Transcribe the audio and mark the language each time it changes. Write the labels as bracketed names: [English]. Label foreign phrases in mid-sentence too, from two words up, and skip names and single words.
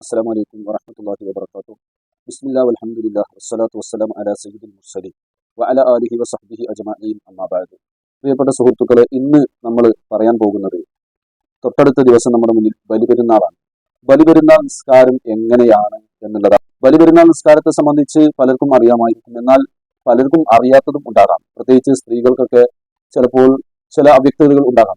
[Arabic] السلام عليكم ورحمة الله وبركاته. بسم الله والحمد لله والصلاة والسلام على سيد المرسلين وعلى آله وصحبه أجمعين أما بعد. [Malayalam] പ്രിയപ്പെട്ട സുഹൃത്തുക്കളെ, ഇന്ന് നമ്മൾ പറയാൻ പോകുന്നത് തൊട്ടടുത്ത ദിവസം നമ്മുടെ മുന്നിൽ ബലിപെരുന്നാളാണ്. ബലിപെരുന്നാൾ നിസ്കാരം എങ്ങനെയാണ് എന്നുള്ളതാണ്. ബലിപെരുന്നാൾ നിസ്കാരത്തെ സംബന്ധിച്ച് പലർക്കും അറിയാമായിരിക്കും, എന്നാൽ പലർക്കും അറിയാത്തതും ഉണ്ടാകാം. പ്രത്യേകിച്ച് സ്ത്രീകൾക്കൊക്കെ ചിലപ്പോൾ ചില അവ്യക്തതകൾ ഉണ്ടാകാം.